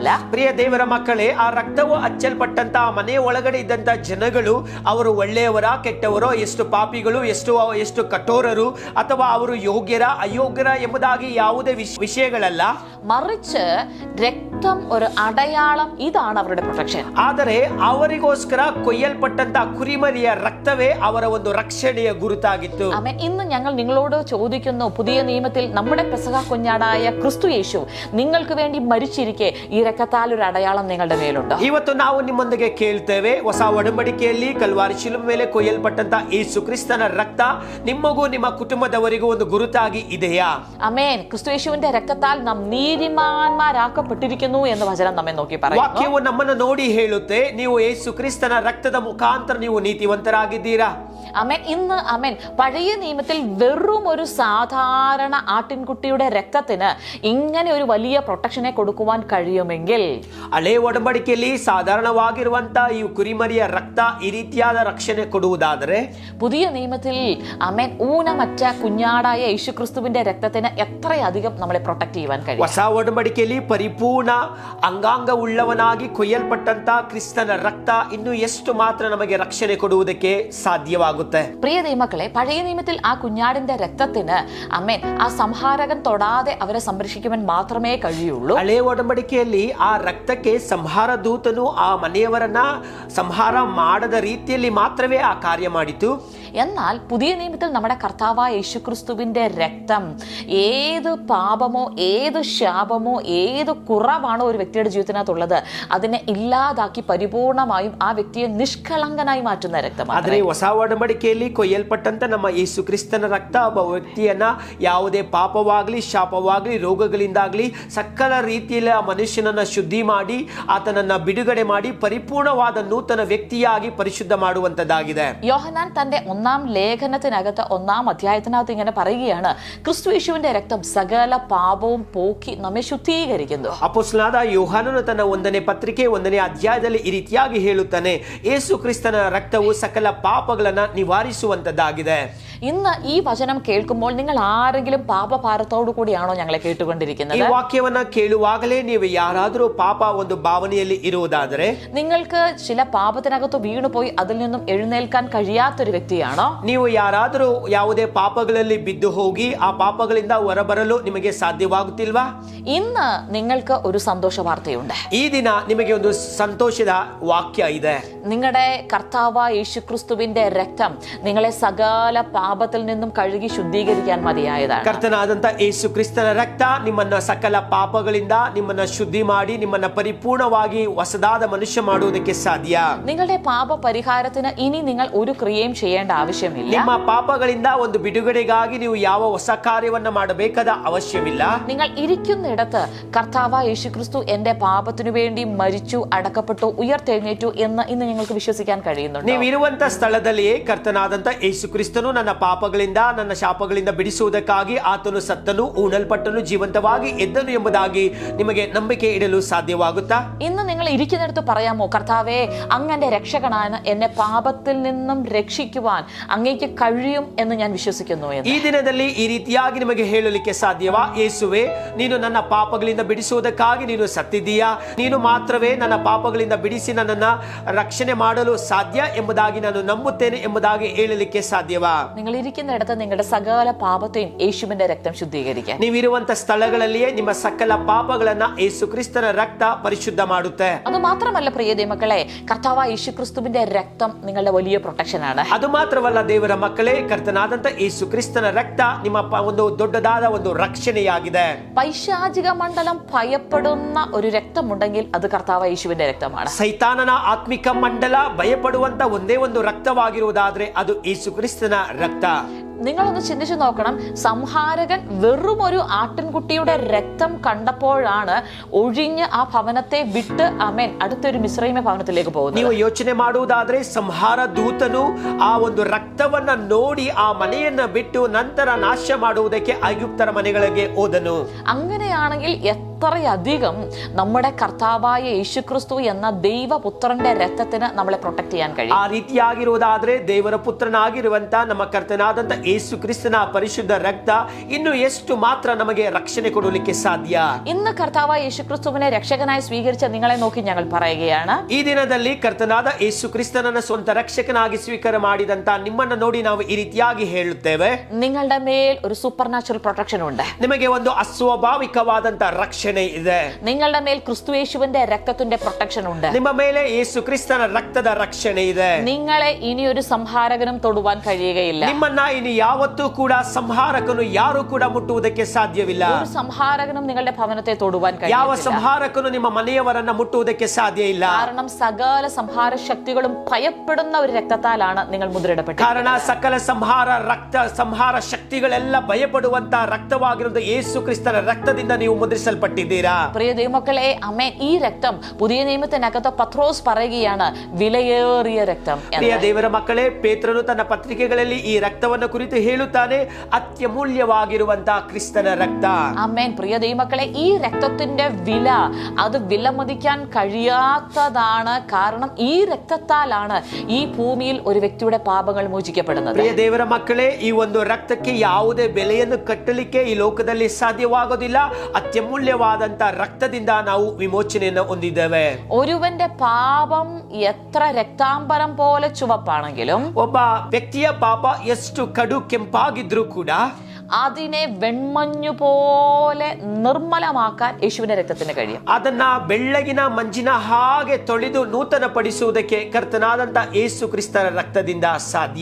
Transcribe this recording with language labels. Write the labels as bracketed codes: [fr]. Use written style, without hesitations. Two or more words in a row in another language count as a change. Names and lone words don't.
[kn] ಪ್ರಿಯ ದೇವರ ಮಕ್ಕಳೇ, ಆ ರಕ್ತವು ಹಚ್ಚಲ್ಪಟ್ಟಂತ ಮನೆಯ ಒಳಗಡೆ ಇದ್ದಂತ ಜನಗಳು ಅವರು ಒಳ್ಳೆಯವರ ಕೆಟ್ಟವರೋ, ಎಷ್ಟು ಪಾಪಿಗಳು, ಎಷ್ಟು ಕಠೋರರು, ಅಥವಾ ಅವರು ಯೋಗ್ಯರ ಅಯೋಗ್ಯರ ಎಂಬುದಾಗಿ ಯಾವುದೇ ವಿಷಯಗಳಲ್ಲ. [ml] മറിച്ച് രക്തം ഒരു അടയാളം, ഇതാണ് അവരുടെ പ്രൊട്ടക്ഷൻ. [kn] ಆದರೆ ಅವರಿಗೋಸ್ಕರ ಕೊಯ್ಯಲ್ಪಟ್ಟಂತ ಕುರಿಮರಿಯ ರಕ್ತವೇ ಅವರ ಒಂದು ರಕ್ಷಣೆಯ ಗುರುತಾಗಿತ್ತು. [ml] ആമേൻ. ഇന്ന് ഞങ്ങൾ നിങ്ങളോട് ചോദിക്കുന്നു, പുതിയ നിയമത്തിൽ നമ്മുടെ പെസഹ കുഞ്ഞാടായ ക്രിസ്തു യേശു നിങ്ങൾക്ക് വേണ്ടി മരിച്ചിരിക്കെ ഈ രക്തത്താൽ ഒരു അടയാളം നിങ്ങളുടെ മേലുണ്ടോ? [kn] ಇವತ್ತು ನಾವು ನಿಮ್ಮೊಂದಿಗೆ ಕೇಳ್ತೇವೆ, ಹೊಸ ಒಡಂಬಡಿಕೆಯಲ್ಲಿ ಕಲ್ವಾರಿ ಶಿಲುಬೆ ಮೇಲೆ ಕೊಯ್ಯಲ್ಪಟ್ಟಂತ ಯೇಸು ಕ್ರಿಸ್ತನ ರಕ್ತ ನಿಮಗೂ ನಿಮ್ಮ ಕುಟುಂಬದವರಿಗೂ ಒಂದು ಗುರುತಾಗಿ ಇದೆಯಾ? [ml] ആമേൻ. ക്രിസ്തു യേശുവിന്റെ രക്തത്താൽ നാം നീതിമാന്മാരാക്കപ്പെട്ടിരിക്കുന്നു എന്ന് വചനം നമ്മെ നോക്കി പറയുന്നു. [kn] ವಾಕ್ಯವು ನಮ್ಮನ್ನು ನೋಡಿ ಹೇಳುತ್ತೆ, ನೀವು ಯೇಸು ಕ್ರಿಸ್ತನ ರಕ್ತದ ಮುಖಾಂತರ ನೀವು ನೀತಿವಂತರಾಗಿದ್ದೀರಾ. [ml] ആമേൻ. ഇന്ന് ആമേൻ, പഴയ നിയമത്തിൽ വെറും ഒരു സാധാരണ ആട്ടിൻകുട്ടിയുടെ രക്തത്തിന് ഇങ്ങനെ ഒരു വലിയ പ്രൊട്ടക്ഷനെ കൊടുക്കുവാൻ കഴിയുമെങ്കിൽ [kn] ಹಳೆ ಒಡಂಬಡಿಕೆಯಲ್ಲಿ ಸಾಧಾರಣವಾಗಿರುವಂತ ಈ ಕುರಿಮರಿಯ ರಕ್ತ ಈ ರೀತಿಯಾದ ರಕ್ಷಣೆ ಕೊಡುವುದಾದರೆ [ml] പുതിയ നിയമത്തിൽ ആമേൻ ഊനമറ്റ കുഞ്ഞാടായ യേശുക്രിസ്തുവിന്റെ രക്തത്തിന് എത്രയധികം നമ്മളെ പ്രൊട്ടക്ട് ചെയ്യുവാൻ കഴിയും. [kn] ಹೊಸ ಒಡಂಬಡಿಕೆಯಲ್ಲಿ ಪರಿಪೂರ್ಣ ಅಂಗಾಂಗ ಉಳ್ಳವನಾಗಿ ಕೊಯ್ಯಲ್ಪಟ್ಟಂತ ಕ್ರಿಸ್ತನ ರಕ್ತ ಇನ್ನು ಎಷ್ಟು ಮಾತ್ರ ನಮಗೆ ರಕ್ಷಣೆ ಕೊಡುವುದಕ್ಕೆ ಸಾಧ್ಯವಾಗುತ್ತೆ. [ml] പ്രിയ ദൈവമക്കളെ, പഴയ നിയമത്തിൽ ആ കുഞ്ഞാടിന്റെ രക്തത്തിന് ആമേൻ ആ സംഹാരകൻ തൊടാതെ അവരെ സംരക്ഷിക്കുവാൻ മാത്രമേ കഴിയുള്ളൂ. [kn] ಹಳೆ ಒಡಂಬಡಿಕೆಯಲ್ಲಿ ಆ ರಕ್ತಕ್ಕೆ ಸಂಹಾರ ದೂತನು ಆ ಮನೆಯವರನ್ನ ಸಂಹಾರ ಮಾಡದ ರೀತಿಯಲ್ಲಿ ಮಾತ್ರವೇ ಆ ಕಾರ್ಯ ಮಾಡಿತು. [ml] എന്നാൽ പുതിയ നിയമത്തിൽ നമ്മുടെ കർത്താവായ യേശുക്രിസ്തുവിന്റെ രക്തം ഏത് പാപമോ, ഏത് ശാപമോ, ഏത് കുറവാണോ ഒരു വ്യക്തിയുടെ ജീവിതത്തിനകത്തുള്ളത് അതിനെ ഇല്ലാതാക്കി പരിപൂർണമായും ആ വ്യക്തിയെ നിഷ്കളങ്കനായി മാറ്റുന്ന രക്തമാണ്. [kn] ಆದರೆ ಹೊಸ ಒಡಂಬಡಿಕೆಯಲ್ಲಿ ಕೊಯ್ಯಲ್ಪಟ್ಟಂತ ನಮ್ಮ ಯೇಸು ಕ್ರಿಸ್ತನ ರಕ್ತ ಒಬ್ಬ ವ್ಯಕ್ತಿಯನ್ನ ಯಾವುದೇ ಪಾಪವಾಗ್ಲಿ, ಶಾಪವಾಗ್ಲಿ, ರೋಗಗಳಿಂದಾಗ್ಲಿ ಸಕಲ ರೀತಿಯಲ್ಲಿ ಆ ಮನುಷ್ಯನನ್ನ ಶುದ್ಧಿ ಮಾಡಿ ಆತನನ್ನ ಬಿಡುಗಡೆ ಮಾಡಿ ಪರಿಪೂರ್ಣವಾದ ನೂತನ ವ್ಯಕ್ತಿಯಾಗಿ ಪರಿಶುದ್ಧ ಮಾಡುವಂತದ್ದಾಗಿದೆ. [ml] യോഹന്നാൻ തന്റെ 1-ാം ലേഖനത്തിനകത്ത് 1-ാം അധ്യായത്തിനകത്ത് ഇങ്ങനെ പറയുകയാണ്, ക്രിസ്തു യേശുവിന്റെ രക്തം സകല പാപവും പോക്കി നമ്മെ ശുദ്ധീകരിക്കുന്നു. [kn] ಅಪೊಸ್ತಲನಾದ ಯೋಹಾನನು ತನ್ನ 1ನೇ ಪತ್ರಿಕೆ 1ನೇ ಅಧ್ಯಾಯದಲ್ಲಿ ಈ ರೀತಿಯಾಗಿ ಹೇಳುತ್ತಾನೆ, ಯೇಸು ಕ್ರಿಸ್ತನ ರಕ್ತವು ಸಕಲ ಪಾಪಗಳನ್ನ ನಿವಾರಿಸುವಂತದ್ದಾಗಿದೆ. [ml] ഇന്ന് ഈ വചനം കേൾക്കുമ്പോൾ നിങ്ങൾ ആരെങ്കിലും പാപഭാരത്തോടു കൂടിയാണോ ഞങ്ങളെ [kn] ಈ [ml] കേട്ടുകൊണ്ടിരിക്കുന്നത്? [kn] ವಾಕ್ಯವನ್ನ ಕೇಳುವಾಗಲೇ ನೀವು ಯಾರಾದರೂ ಪಾಪ ಒಂದು ಭಾವನೆಯಲ್ಲಿ ಇರುವುದಾದರೆ, [ml] നിങ്ങൾക്ക് ചില പാപത്തിനകത്ത് വീണുപോയി അതിൽ നിന്നും എഴുന്നേൽക്കാൻ കഴിയാത്തൊരു വ്യക്തിയാണോ? [kn] ನೀವು ಯಾರಾದರೂ ಯಾವುದೇ ಪಾಪಗಳಲ್ಲಿ ಬಿದ್ದು ಹೋಗಿ ಆ ಪಾಪಗಳಿಂದ ಹೊರಬರಲು ನಿಮಗೆ ಸಾಧ್ಯವಾಗುತ್ತಿಲ್ವಾ? [ml] ഇന്ന് നിങ്ങൾക്ക് ഒരു സന്തോഷ വാർത്തയുണ്ട്. [kn] ಈ ದಿನ ನಿಮಗೆ ಒಂದು ಸಂತೋಷದ ವಾಕ್ಯ ಇದೆ. [ml] നിങ്ങളുടെ കർത്താവായ യേശുക്രിസ്തുവിന്റെ രക്തം നിങ്ങളെ സകല പാപത്തിൽ നിന്നും കഴുകി ശുദ്ധീകരിക്കാൻ മതിയായതാണ്. [kn] ಕರ್ತನಾದಂತ ಯೇಸು ಕ್ರಿಸ್ತನ ರಕ್ತ ನಿಮ್ಮನ್ನ ಸಕಲ ಪಾಪಗಳಿಂದ ನಿಮ್ಮನ್ನ ಶುದ್ಧಿ ಮಾಡಿ ನಿಮ್ಮನ್ನ ಪರಿಪೂರ್ಣವಾಗಿ ಹೊಸದಾದ ಮನುಷ್ಯ ಮಾಡುವುದಕ್ಕೆ ಸಾಧ್ಯ. [ml] നിങ്ങളുടെ പാപ പരിഹാരത്തിന് ഇനി നിങ്ങൾ ഒരു ക്രിയയും ചെയ്യേണ്ട ആവശ്യമില്ല. [kn] ನಿಮ್ಮ ಪಾಪಗಳಿಂದ ಒಂದು ಬಿಡುಗಡೆಗಾಗಿ ನೀವು ಯಾವ ಹೊಸ ಕಾರ್ಯವನ್ನ ಮಾಡಬೇಕಾದ ಅವಶ್ಯವಿಲ್ಲ. [ml] നിങ്ങൾ ഇരിക്കുന്നിടത്ത് കർത്താവായ യേശുക്രിസ്തു എന്റെ പാപത്തിനു വേണ്ടി മരിച്ചു, അടക്കപ്പെട്ടു, ഉയർത്തെഴുന്നേറ്റു എന്ന് ഇന്ന് നിങ്ങൾക്ക് വിശ്വസിക്കാൻ കഴിയുന്നുണ്ട്. [kn] ನೀವು ಇರುವಂತ ಸ್ಥಳದಲ್ಲಿಯೇ ಕರ್ತನಾದಂತ ಯೇಸು ಕ್ರಿಸ್ತನು ನನ್ನ ಪಾಪಗಳಿಂದ ನನ್ನ ಶಾಪಗಳಿಂದ ಬಿಡಿಸುವುದಕ್ಕಾಗಿ ಆತನು ಸತ್ತನು, ഊണಲ್ಪಟ್ಟನು, ಜೀವಂತವಾಗಿ ಎದ್ದನು ಎಂಬುದಾಗಿ ನಿಮಗೆ ನಂಬಿಕೆ ಇಡಲು ಸಾಧ್ಯವಾಗುತ್ತಾ? [ml] ഇന്ന് നിങ്ങൾ ഇരിക്കുന്നിടത്ത് പറയാമോ, കർത്താവേ, അങ്ങന്റെ രക്ഷകനാണ്, എന്നെ പാപത്തിൽ നിന്നും രക്ഷിക്കുവാൻ അങ്ങേക്ക് കഴിയും എന്ന് ഞാൻ വിശ്വസിക്കുന്നു എന്ന്. [kn] ಈ ದಿನದಲ್ಲಿ ಈ ರೀತಿಯಾಗಿ ನಿಮಗೆ ಹೇಳಲಿಕ್ಕೆ ಸಾಧ್ಯವಾ? ಯೇಸುವೆ, ನೀನು ನನ್ನ ಪಾಪಗಳಿಂದ ಬಿಡಿಸುವುದಕ್ಕಾಗಿ ನೀನು ಸತ್ತಿದ್ದೀಯಾ, ನೀನು ಮಾತ್ರವೇ ನನ್ನ ಪಾಪಗಳಿಂದ ಬಿಡಿಸಿ ನನ್ನನ್ನ ರಕ್ಷಣೆ ಮಾಡಲು ಸಾಧ್ಯ ಎಂಬುದಾಗಿ ನಾನು ನಂಬುತ್ತೇನೆ ಎಂಬುದಾಗಿ ಹೇಳಲಿಕ್ಕೆ ಸಾಧ್ಯವಾ? [ml] നിങ്ങൾ ഇരിക്കുന്നിടത്ത് നിങ്ങളുടെ സകല പാപത്തെയും യേശുവിന്റെ രക്തം ശുദ്ധീകരിക്കാൻ. [kn] ನೀವಿರುವಂತ ಸ್ಥಳಗಳಲ್ಲಿಯೇ ನಿಮ್ಮ ಸಕಲ ಪಾಪಗಳನ್ನ ಯೇಸು ಕ್ರಿಸ್ತನ ರಕ್ತ ಪರಿಶುದ್ಧ ಮಾಡುತ್ತೆ. [ml] അത് മാത്രമല്ല പ്രിയ ദൈവമക്കളെ, കർത്താവായ യേശുക്രിസ്തുവിന്റെ രക്തം നിങ്ങളുടെ വലിയ പ്രൊട്ടക്ഷൻ ആണ്. [kn] ಅದು ಮಾತ್ರವಲ್ಲ ದೇವರ ಮಕ್ಕಳೇ, ಕರ್ತನಾದಂತ ಯೇಸು ಕ್ರಿಸ್ತನ ರಕ್ತ ನಿಮ್ಮ ಒಂದು ದೊಡ್ಡದಾದ ಒಂದು ರಕ್ಷಣೆಯಾಗಿದೆ. [ml] പൈശാചിക മണ്ഡലം ഭയപ്പെടുന്ന ഒരു രക്തമുണ്ടെങ്കിൽ അത് കർത്താവായ യേശുവിന്റെ രക്തമാണ്. [kn] ಸೈತಾನನ ಆತ್ಮಿಕ ಮಂಡಲ ಭಯಪಡುವಂತ ಒಂದೇ ಒಂದು ರಕ್ತವಾಗಿರುವುದಾದ್ರೆ ಅದು ಯೇಸು ಕ್ರಿಸ್ತನ ರಕ್ತ. [ml] നിങ്ങളൊന്ന് ചിന്തിച്ചു നോക്കണം. സംഹാരകൻ വെറും ഒരു ആട്ടിൻകുട്ടിയുടെ രക്തം കണ്ടപ്പോഴാണ് ഒഴിഞ്ഞ് ആ ഭവനത്തെ വിട്ട് അമേൻ അടുത്തൊരു മിസ്രൈമ ഭവനത്തിലേക്ക് പോകുന്നത്. [kn] ನೀವು ಯೋಚನೆ ಮಾಡುವುದಾದ್ರೆ ಸಂಹಾರ ದೂತನು ಆ ಒಂದು ರಕ್ತವನ್ನ ನೋಡಿ ಆ ಮನೆಯನ್ನ ಬಿಟ್ಟು ನಂತರ ನಾಶ ಮಾಡುವುದಕ್ಕೆ ಐಗುಪ್ತರ ಮನೆಗಳಿಗೆ ಹೋದನು. [ml] അങ്ങനെയാണെങ്കിൽ എത്രയധികം നമ്മുടെ കർത്താവായ യേശുക്രിസ്തു എന്ന ദൈവപുത്രന്റെ രക്തത്തിന് നമ്മളെ പ്രൊട്ടക്ട് ചെയ്യാൻ കഴിയും. [kn] ಆ ರೀತಿಯಾಗಿರುವುದಾದ್ರೆ ದೇವರ ಪುತ್ರನಾಗಿರುವಂತ ನಮ್ಮ ಕರ್ತನಾದಂತ ಯೇಸು ಕ್ರಿಸ್ತನ ಪರಿಶುದ್ಧ ರಕ್ತ ಇನ್ನು ಎಷ್ಟು ಮಾತ್ರ ನಮಗೆ ರಕ್ಷಣೆ ಕೊಡಲಿಕ್ಕೆ ಸಾಧ್ಯ. [ml] ഇന്ന് കർത്താവായ യേശുക്രിസ്തുവിനെ രക്ഷകനായി സ്വീകരിച്ച നിങ്ങളെ നോക്കി ഞങ്ങൾ പറയുകയാണ്, [kn] ಈ ದಿನದಲ್ಲಿ ಕರ್ತನಾದ ಯೇಸು ಕ್ರಿಸ್ತನನ್ನ ಸ್ವಂತ ರಕ್ಷಕನಾಗಿ ಸ್ವೀಕಾರ ಮಾಡಿದಂತ ನಿಮ್ಮನ್ನ ನೋಡಿ ನಾವು ಈ ರೀತಿಯಾಗಿ ಹೇಳುತ್ತೇವೆ, [ml] നിങ്ങളുടെ മേൽ ഒരു [en] super natural protection [ml] ഉണ്ട്. [kn] ನಿಮಗೆ ಒಂದು ಅಸ್ವಾಭಾವಿಕವಾದಂತ ರಕ್ಷಣೆ ಇದೆ. [ml] നിങ്ങളുടെ മേൽ ക്രിസ്തു യേശുവിന്റെ രക്തത്തിന്റെ പ്രൊട്ടക്ഷൻ ഉണ്ട്. [kn] ನಿಮ್ಮ ಮೇಲೆ ಯೇಸು ಕ್ರಿಸ್ತನ ರಕ್ತದ ರಕ್ಷಣೆ ಇದೆ. [ml] നിങ്ങളെ ഇനി ഒരു സംഹാരകനും തൊടുവാൻ കഴിയുകയില്ല. [kn] ನಿಮ್ಮನ್ನ ಇನ್ನು ಯಾವತ್ತೂ ಕೂಡ ಸಂಹಾರಕನು ಯಾರು ಕೂಡ ಮುಟ್ಟುವುದಕ್ಕೆ ಸಾಧ್ಯವಿಲ್ಲ. [ml] ഒരു സംഹാരകനും നിങ്ങളുടെ ഭവനത്തെ തൊടുവാൻ [kn] ಯಾವ [ml] കഴിയില്ല. [kn] ಸಂಹಾರಕನು ನಿಮ್ಮ ಮನೆಯವರನ್ನ ಮುಟ್ಟುವುದಕ್ಕೆ ಸಾಧ್ಯ ಇಲ್ಲ. [ml] കാരണം സകല സംഹാര ശക്തികളും ഭയപ്പെടുന്ന ഒരു രക്തത്താലാണ് നിങ്ങൾ മുദ്രയിടപ്പെട്ടത്. [kn] ಕಾರಣ ಸಕಲ ಸಂಹಾರ ಶಕ್ತಿಗಳೆಲ್ಲ ಭಯಪಡುವಂತ ರಕ್ತವಾಗಿರುವುದು ಯೇಸು ಕ್ರಿಸ್ತನ ರಕ್ತದಿಂದ ನೀವು ಮುದ್ರಿಸಲ್ಪಟ್ಟಿದ್ದೀರಾ. [ml] പ്രിയ ദൈവമക്കളെ, അമേൻ, ഈ രക്തം പുതിയ നിയമത്തിനകത്ത് പത്രോസ് പറയുകയാണ് വിലയേറിയ രക്തം എന്ന്. [kn] ಪ್ರಿಯ ದೇವರ ಮಕ್ಕಳೇ, ಪೇತ್ರನು ತನ್ನ ಪತ್ರಿಕೆಗಳಲ್ಲಿ ಈ ರಕ್ತವನ್ನು ಕುರಿತು ಹೇಳುತ್ತಾನೆ, ಅತ್ಯಮೂಲ್ಯವಾಗಿರುವಂತಹ ಕ್ರಿಸ್ತನ ರಕ್ತ. [ml] അമേൻ. പ്രിയ ദൈവമക്കളെ, ഈ രക്തത്തിന്റെ വില അത് വിലമതിക്കാൻ കഴിയാത്തതാണ്. കാരണം ഈ രക്തത്താലാണ് ഈ ഭൂമിയിൽ ഒരു വ്യക്തിയുടെ പാപങ്ങൾ മോചിക്കപ്പെടുന്നത്. [kn] ಪ್ರಿಯ ದೇವರ ಮಕ್ಕಳೇ, ಈ ಒಂದು ರಕ್ತಕ್ಕೆ ಯಾವುದೇ ಬೆಲೆಯನ್ನು ಕಟ್ಟಲಿಕ್ಕೆ ಈ ಲೋಕದಲ್ಲಿ ಸಾಧ್ಯವಾಗೋದಿಲ್ಲ. ಅತ್ಯಮೂಲ್ಯವಾದಂತ ರಕ್ತದಿಂದ ನಾವು ವಿಮೋಚನೆಯನ್ನು ಹೊಂದಿದ್ದೇವೆ. [ml] ഒരുവന്റെ പാപം എത്ര രക്താംബരം പോലെ ചുവപ്പാണെങ്കിലും [kn] ಒಬ್ಬ ವ್ಯಕ್ತಿಯ ಪಾಪ ಎಷ್ಟು ಕಡು ಕೆಂಪಾಗಿದ್ರೂ ಕೂಡ [ml] അതിനെ വെൺമഞ്ഞു പോലെ നിർമ്മലമാക്കാൻ യേശുവിന്റെ രക്തത്തിന് കഴിയും. [kn] ಅದನ್ನ ಬೆಳ್ಳಗಿನ ಮಂಜಿನ ಹಾಗೆ ತೊಳೆದು ನೂತನ ಪಡಿಸುವುದಕ್ಕೆ ಕರ್ತನಾದಂತ ಯೇಸು ಕ್ರಿಸ್ತನ ರಕ್ತದಿಂದ ಸಾಧ್ಯ.